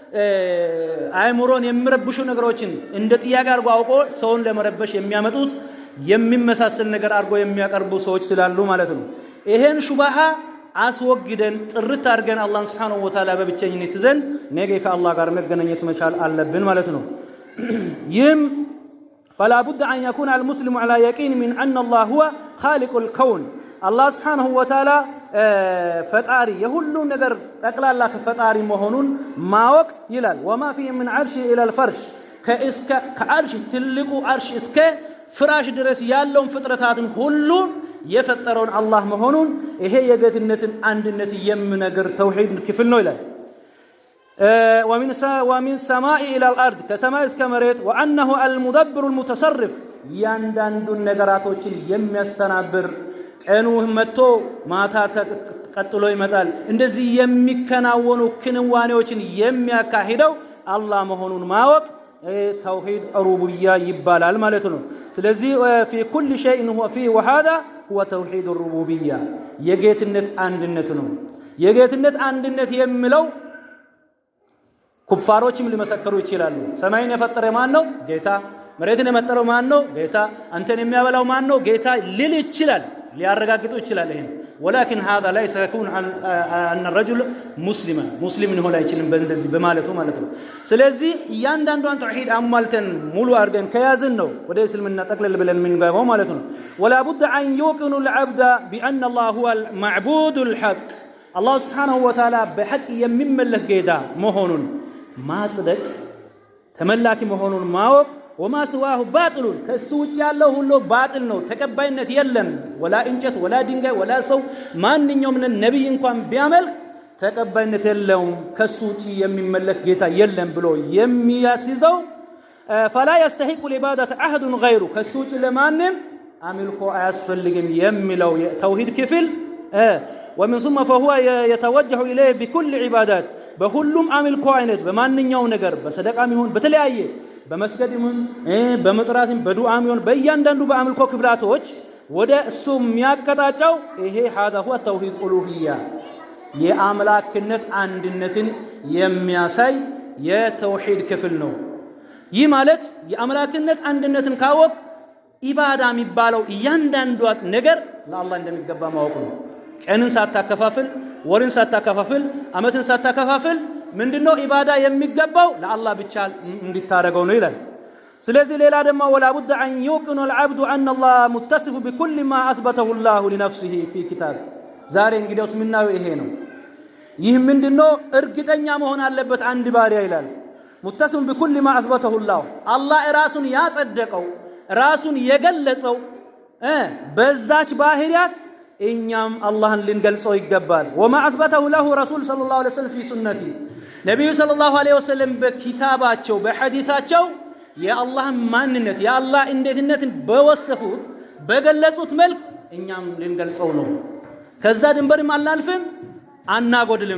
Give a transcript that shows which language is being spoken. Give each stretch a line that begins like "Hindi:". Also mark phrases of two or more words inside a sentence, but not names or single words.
Amharic: አእምሮን የሚረብሹ ነገሮችን እንደ ጥያቄ አድርጎ አውቆ ሰውን ለመረበሽ የሚያመጡት የሚመሳሰል ነገር አድርጎ የሚያቀርቡ ሰዎች ስላሉ ማለት ነው። ይሄን ሹብሃ አስወግደን ጥርት አድርገን አላህን
Arabic: سبحانه وتعالى
Amharic: በብቸኝነት ይዘን ነገ ከአላህ ጋር መገናኘት መቻል አለብን ማለት ነው። ይህም
Arabic: فلا بد أن يكون المسلم على يقين من أن الله هو خالق الكون الله سبحانه وتعالى
Amharic: ፈጣሪ የሁሉም ነገር ጠቅላላ ፈጣሪ መሆኑን ማወቅ ይላል።
Arabic: وما فيه من عرش إلى الفرش
Amharic: ከአርሽ ትልቁ አርሽ እስከ ፍራሽ ድረስ ያለውን ፍጥረታትን ሁሉ የፈጠረውን አላህ መሆኑን ይሄ የጌትነትን አንድነት የሚነግር ተውሂድ ክፍል ነው ይላል።
Arabic: ومن السماء إلى الأرض
Amharic: ከሰማይ እስከ መሬት
Arabic: وأنه المدبر المتصرف
Amharic: ያንዳንዱን ነገራቶችን የሚያስተናብር ቀኑ መጥቶ ማታ ቀጥሎ ይመጣል እንደዚህ የሚከናወኑ ክንዋኔዎችን የሚያካሂደው አላህ መሆኑን ማወቅ
Arabic: توحيد الربوبية يبال
Amharic: ማለት ነው። ስለዚህ
Arabic: في كل شيء هو فيه وهذا هو توحيد الربوبية
Amharic: የጌትነት አንድነት ነው። የጌትነት አንድነት የሚለው ኩፋሮችም ሊመሰክሩ ይችላሉ። ሰማይን የፈጠረ ማን ነው? ጌታ። መሬትን የፈጠረው ማን ነው? ጌታ። አንተን የሚያበላው ማን ነው? ጌታ ሊል ይችላል፣ ሊያረጋግጡ ይችላል። ይሄን
Arabic: ولكن هذا ليس يكون أن الرجل مسلم
Amharic: ሆነ አይችልም በእንደዚህ በማለቱ ማለት ነው። ስለዚህ እያንዳንዱን ተውሂድ አሟልተን ሙሉ አድርገን ከያዝን ነው ወደ እስልምና ጠቅለል ብለን የምንገባው ማለት ነው።
Arabic: ولا بد أن يوقن العبد بأن الله هو المعبود الحق الله سبحانه وتعالى بحق
Amharic: የሚመለክ ጌታ መሆኑን ማጽደቅ ተመላኪ መሆኑን ማወቅ ወማ
Arabic: سواه باطل
Amharic: ከሱ ውጭ ያለው ሁሉ ባጥል ነው፣ ተቀባይነት የለም። ወላ እንጨት ወላ ድንጋይ ወላ ሰው ማንኛውም ነብይ እንኳን ቢያመልክ ተቀባይነት የለውም፣ ከሱ ውጭ የሚመለክ ጌታ የለም ብሎ የሚያስይዘው فلا يستحق
Arabic: العبادة أحد غيره
Amharic: ከሱ ውጭ ለማንም አምልኮ አያስፈልግም የሚለው ተውሂድ ክፍል
Arabic: ومن ثم فهو يتوجه إليه بكل عبادات
Amharic: በሁሉም አምልኮ አይነት በማንኛው ነገር በሰደቃም ይሁን በተለያየ በመስገድም በመጥራትም በዱዓም ይሁን በእያንዳንዱ በአምልኮ ክፍላቶች ወደ እሱ የሚያቀጣጫው ይሄ
Arabic: هذا هو توحيد الألوهية
Amharic: የአምላክነት አንድነትን የሚያሳይ የተውሂድ ክፍል ነው። ይህ ማለት የአምላክነት አንድነትን ካወቅ ኢባዳ የሚባለው እያንዳንዱ ነገር ለአላህ እንደሚገባ ማወቅ ነው። ቀንን ሳታከፋፍል፣ ወርን ሳታከፋፍል፣ አመትን ሳታከፋፍል ምንድነው ኢባዳ የሚገባው ለአላህ ብቻ እንድታረገው ነው ይላል። ስለዚህ ሌላ ደግሞ
Arabic: ولا بد أن يوقن العبد أن الله متصف بكل ما أثبته الله لنفسه في كتاب
Amharic: ዛሬ እንግዲያውስ ምናው ይሄ ነው። ይህ ምንድነው እርግጠኛ መሆን አለበት አንድ ባሪያ ይላል
Arabic: متصف بكل ما أثبته الله
Amharic: አላህ ራሱን ያጸደቀው ራሱን የገለጸው በዛች ባህሪያት እኛም አላህን ልንገልጸው ይገባል።
Arabic: وما أثبته له رسول صلى الله عليه وسلم في سنته
Amharic: ነብዩ
Arabic: صلى الله عليه وسلم
Amharic: በኪታባቸው በሐዲታቸው የአላህን ማንነት የአላህ እንዴትነትን በወሰፉት በገለጹት መልክ እኛም ልንገልጸው ነው። ከዛ ድንበርም አናልፍም አናጎድልም። ስለዚህ